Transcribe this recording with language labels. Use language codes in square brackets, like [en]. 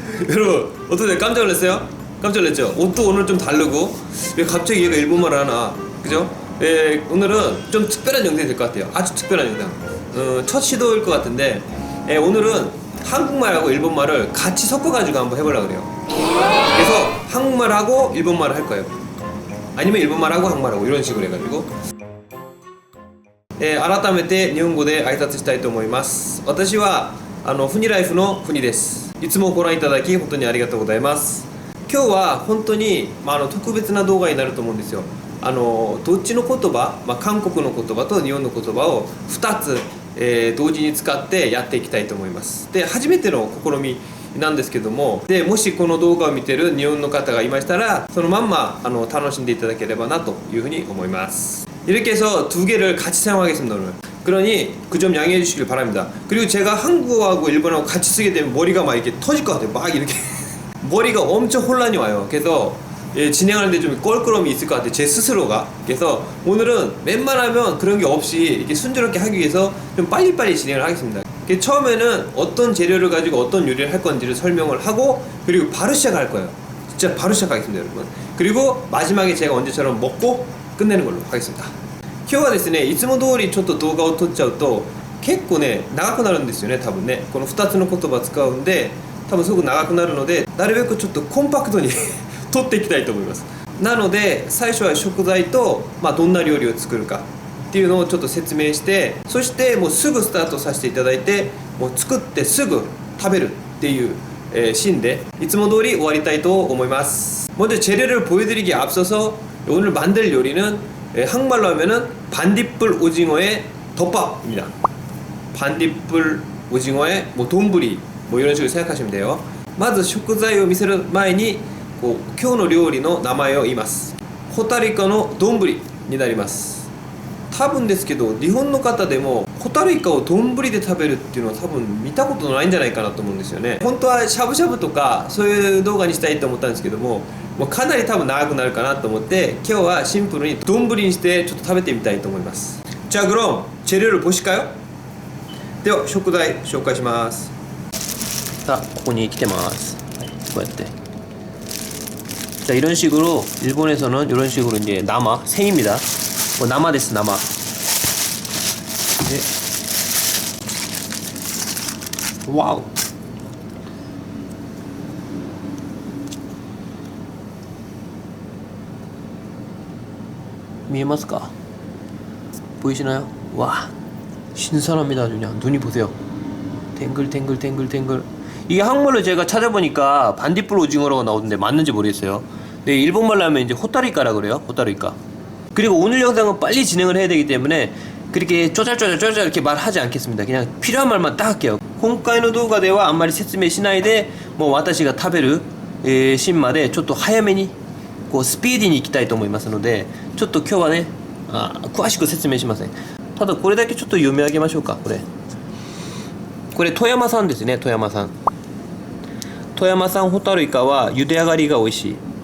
[ko] 여러분 어떻게 깜짝 놀랐어요? 깜짝 놀랐죠? 옷도 오늘 좀 다르고 왜 갑자기 얘가 일본말을 하나, 그죠? 오늘은 좀 특별한 영상이 될 것 같아요. 아주 특별한 영상. 첫 시도일 것 같은데 오늘은 한국말하고 일본말을 같이 섞어가지고 한번 해보려고 그래요. 그래서 한국말하고 일본말을 할 거예요. 아니면 일본말하고 한국말하고 이런 식으로 해가지고 [ja] 改めて日本語で挨拶したいと思います。私はフニライフのフニです。いつもご覧いただき本当にありがとうございます。今日は本当に、特別な動画になると思うんですよ。どっちの言葉、韓国の言葉と日本の言葉を2つ、同時に使ってやっていきたいと思います。で、初めての試みなんですけども、でもしこの動画を見てる日本の方がいましたらそのまんま楽しんでいただければなというふうに思います。 [ko] 이렇게 해서 두 개를 같이 사용하겠습니다 오늘. 그러니 그 점 양해해 주시길 바랍니다. 그리고 제가 한국어하고 일본어하고 같이 쓰게 되면 머리가 막 이렇게 터질 것 같아요. 막 이렇게 머리가 엄청 혼란이 와요. 그래서 진행하는데 좀 껄끄러움이 있을 것 같아요, 제 스스로가. 그래서 오늘은 웬만하면 그런 게 없이 이렇게 순조롭게 하기 위해서 좀 빨리빨리 진행을 하겠습니다. 처음에는 어떤 재료를 가지고 어떤 요리를 할 건지를 설명을 하고 그리고 바로 시작할 거예요. 진짜 바로 시작하겠습니다 여러분. 그리고 마지막에 제가 언제처럼 먹고 끝내는 걸로 하겠습니다. [ja] 今日はですね、いつも通りちょっと動画を撮っちゃうと結構ね長くなるんですよね。多分ねこの2つの言葉使うんで多分すごく長くなるので、なるべくちょっとコンパクトに撮っていきたいと思います。なので最初は食材と、どんな料理を作るかっていうのをちょっと説明して、そしてもうすぐスタートさせていただいて、もう作ってすぐ食べるっていう、シーンでいつも通り終わりたいと思います。 [ko] 먼저 재료를 보여드리기에 앞서서 오늘 만들 요리는 한국말로 하면은 반딧불 오징어의 덮밥입니다. 반딧불 오징어의 뭐 돈부리 뭐 이런 식으로 생각하시면 돼요. [ja] まず食材を見せる前に今日の料理の名前を言います。ホタルイカの丼になります。多分ですけど日本の方でもホタルイカを丼で食べるっていうのは多分見たことないんじゃないかなと思うんですよね。本当はしゃぶしゃぶとかそういう動画にしたいと思ったんですけども、もうかなり多分長くなるかなと思って今日はシンプルに丼にしてちょっと食べてみたいと思います。じゃあ [ko] 그럼 재료를 보실까요? [ja] では食材紹介します。 [ko] 자 [ja] ここに来てます。こうやって [ko] 자 이런 식으로 일본에서는 이런 식으로 이제 나마 생입니다. 나마 [ja] です [ko] 나마.네. 와우. [ja] 미에마스까? [ko] 보이시나요? 와 신선합니다. 그냥 눈이 보세요. 탱글탱글. 이게 한국말로 제가 찾아보니까 반딧불 오징어라고 나오던데 맞는지 모르겠어요. 네, 일본말로 하면 이제 호타루이카라 그래요. 호타루이카. 그리고 오늘 영상은 빨리 진행을 해야 되기 때문에 그렇게 쪼잘쪼잘 이렇게 말하지 않겠습니다. 그냥 필요한 말만 딱 할게요. [ja] 今回の動画ではあんまり説明しないでもう私が食べるシーンまでちょっと早めにこうスピーディーに行きたいと思いますので、ちょっと今日はね詳しく説明しません。ただこれだけちょっと読み上げましょうか。これ富山産ですね。富山産ホタルイカは茹で上がりが美味しい。